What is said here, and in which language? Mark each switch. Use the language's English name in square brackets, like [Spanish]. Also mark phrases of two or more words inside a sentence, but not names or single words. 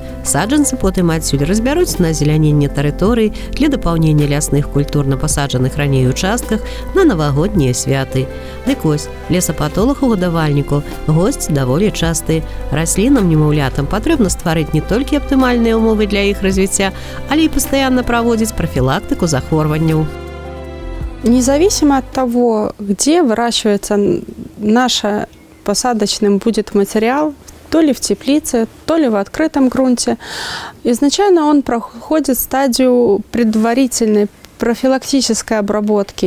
[Belarusian] Саджанцы потым адсюль разбяруць на азеляненне тэрыторый для дапаўнення лясных культур на пасаджаных раней участках на навагоднія святы. Дык вось, лесапатолог у гадавальніку госць даволі часты. Раслінам, немаўлятам патрэбна стварыць не толькі аптымальныя ўмовы для іх развіцця, але і пастаянна праводзіць прафілактыку захворванняў. [Russian] Независимо от того, где выращивается наш посадочный будет материал, то ли в теплице, то ли в открытом грунте, изначально он проходит стадию предварительной профилактической обработки.